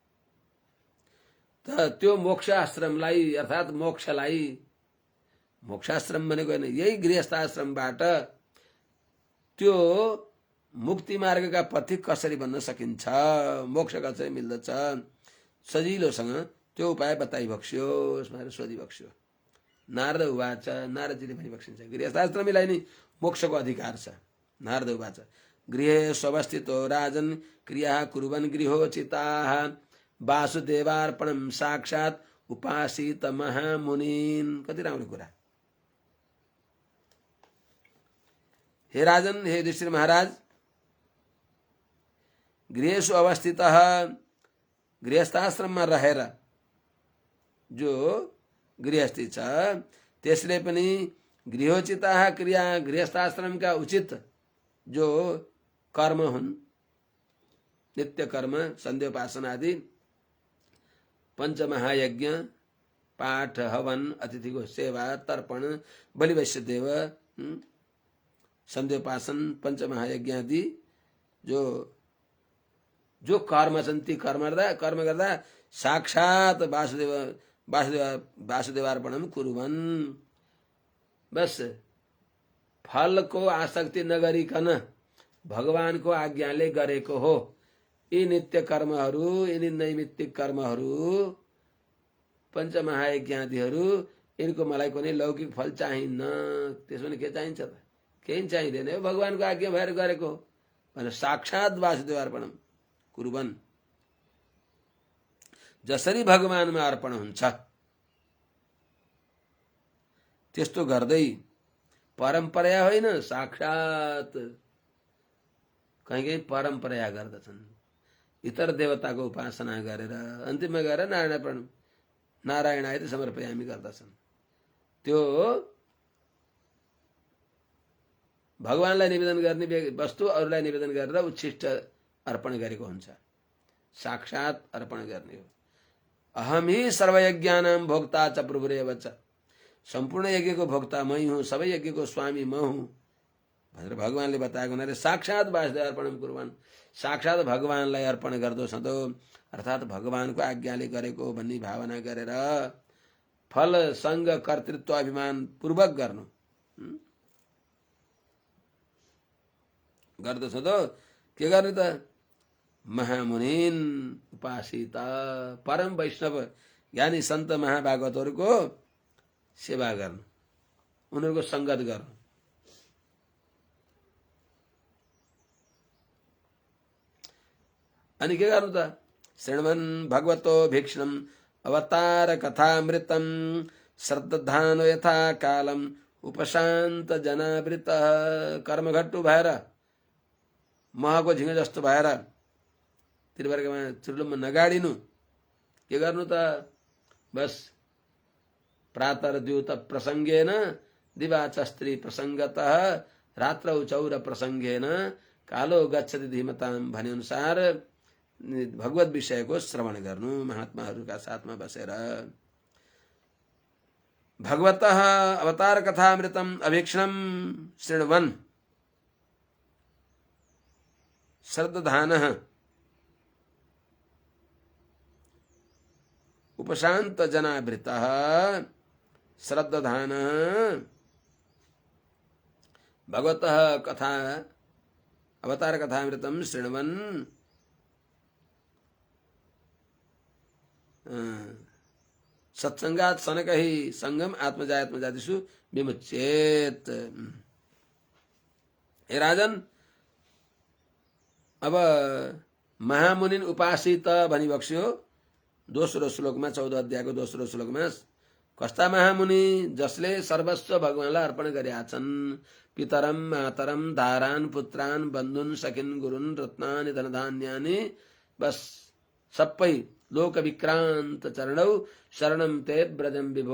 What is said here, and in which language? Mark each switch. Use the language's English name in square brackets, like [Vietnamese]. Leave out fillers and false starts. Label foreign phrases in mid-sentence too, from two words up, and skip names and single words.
[Nepali] त त्यो मोक्ष आश्रमलाई अर्थात मोक्षाश्रम भनेको होइन, यही गृहस्थाश्रमबाट त्यो मुक्ति मार्गका पथिक कसरी बन्न सकिन्छ, मोक्ष कसरी मिल्दछ, सजिलोसँग त्यो उपाय बताइ बक्स्योस् भनेर सोधि बक्स्यो। [Sanskrit] नारद उवाच, [Nepali] नारदजीले भनी बक्सिन्छ गृहस्थाश्रमीलाई नै मोक्षको अधिकार छ। [Sanskrit] नारद उवाच गृहे स्वस्थितो राजन क्रिया कुर्वन् गृहोचिताः वासुदेवार्पणम साक्षात् उपासित महामुनीन। [Nepali] कति राम्रो कुरा। हे राजन, हे युधिष्ठिर महाराज, [Sanskrit] गृहेषु अवस्थितः [Nepali] गृहस्थाश्रममा रहेर जो गृहस्थी छ त्यसले पनि [Sanskrit] गृहोचिताः क्रिया [Nepali] गृहस्थाश्रमका उचित जो कर्म हुन्, नित्य कर्म सन्ध्योपासना आदि, पंचमहायज्ञ, पाठ हवन, अतिथिको सेवा, तर्पण, बलि वैश्य देव, सन्ध्योपासन, पंचमहायज्ञ आदि जो कर्म छन् ती कर्म गर्दा [Sanskrit] साक्षात वासुदेवार्पणम कुर्वन्, [Nepali] बस फलको आसक्ति नगरिकन भगवानको आज्ञाले गरेको हो। यी नित्य कर्महरू, यिनी नैमित्तिक कर्महरू, पञ्चमहायज्ञादिहरू, यिनको मलाई कुनै लौकिक फल चाहिन्न। त्यसो भने के चाहिन्छ त? केही चाहिँदैन, हो भगवानको आज्ञा भएर गरेको हो भने [Sanskrit] साक्षात वासुदेवार्पणम कुर्वन्। [Nepali] जसरी भगवानमा अर्पण हुन्छ त्यस्तो गर्दै, परम्परा होइन साक्षात, कहीँ परम्परा गर्दछन्, इतर देवताको उपासना गरेर अन्तिममा गएर [Sanskrit] नारायणाय समर्पयामी [Nepali] गर्दछन्। त्यो भगवानलाई निवेदन गर्ने वस्तु अरूलाई निवेदन गरेर उच्छिष्ट अर्पण गरेको हुन्छ, साक्षात अर्पण गर्ने हो। [Sanskrit] अहम ही सर्वयज्ञानां भोक्ता च प्रभुरेव च, [Nepali] सम्पूर्ण यज्ञको भोक्ता मै हुँ, सबै यज्ञको स्वामी म हुँ भनेर भगवानले बताएको हुनाले साक्षात् [Sanskrit] वासुदेव अर्पण कुर्बान, [Nepali] साक्षात् भगवानलाई अर्पण गर्दो सधो, अर्थात् भगवानको आज्ञाले गरेको भन्ने भावना गरेर फल सङ्ग कर्तृत्व अभिमान पूर्वक गर्नु गर्दछ त के गर्ने त [Sanskrit] महामुनिन उपासित [Nepali] परम वैष्णव ज्ञानी सन्त महाभागवतहरूको सेवा गर्नु, उनीहरूको सङ्गत गर्नु। अनि के गर्नु त [Sanskrit] शृण्वन् भगवतो भीक्ष्णम् अवतार कथामृतम् श्रद्धानो यथा कालम् उपशान्त जनावृत। [Nepali] कर्मघट्टु भएर महको झिङ्गे जस्तो भएर त्रिवर्गमा चुर्लुममा नगाडिनु, के गर्नु त बस [Sanskrit] प्रातर्द्युत प्रसङ्गेन दिवाचस्त्री प्रसङ्गतः रात्रौ चौर प्रसङ्गेन कालो गच्छति धीमताम् [Nepali] भने अनुसार भगवत विषयको श्रवण गर्नु महात्माहरूका साथमा बसेर। [Sanskrit] भगवतः अवतार कथामृतम् अभीक्ष्णम् शृण्वन् श्रद्धानः उपशान्त जनावृतः। श्रद्धानः भगवतः कथा अवतार कथामृतम् शृण्वन् सत्संगात सनकहि संगम आत्मजात्मजातिषु विमुच्येत। [Nepali] हे राजन, अब [Sanskrit] महामुनिन उपासित [Nepali] भनी बक्स्यो दोस्रो श्लोकमा 14 अध्यायको दोस्रो श्लोकमा। कस्ता महामुनि? जसले सर्वस्व भगवानलाई अर्पण गरेका छन्। [Sanskrit] पितरम मातरम धारान पुत्रान बन्धुन सखिन गुरुन रत्नानि धनधान्यानि, बस सबै लोक विक्रान्त चरणौ शरणम ते ब्रजम विभो।